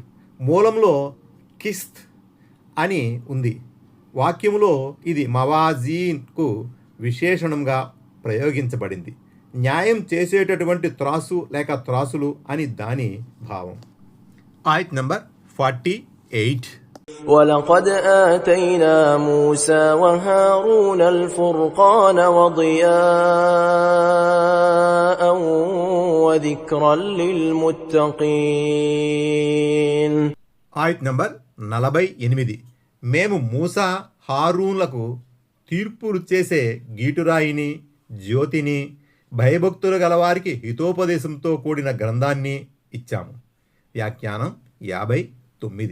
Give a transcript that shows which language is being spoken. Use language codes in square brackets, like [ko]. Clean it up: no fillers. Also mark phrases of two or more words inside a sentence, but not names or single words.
[te] మూలంలో కిస్త్ అని ఉంది. వాక్యములో ఇది మవాజీన్కు విశేషణంగా ప్రయోగించబడింది. న్యాయం చేసేటటువంటి త్రాసు లేక త్రాసులు అని దాని భావం. ఆయత్ నంబర్ 48. [ar] ولقد آتينا موسى وهارون الفرقان وضياء وذكرا للمتقين. [te] ఆయత్ నంబర్ 48. మేము మూసా హారూన్లకు తీర్పులు చేసే గీటురాయిని, జ్యోతిని, భయభక్తులు గలవారికి హితోపదేశంతో కూడిన గ్రంథాన్ని ఇచ్చాము. వ్యాఖ్యానం 59.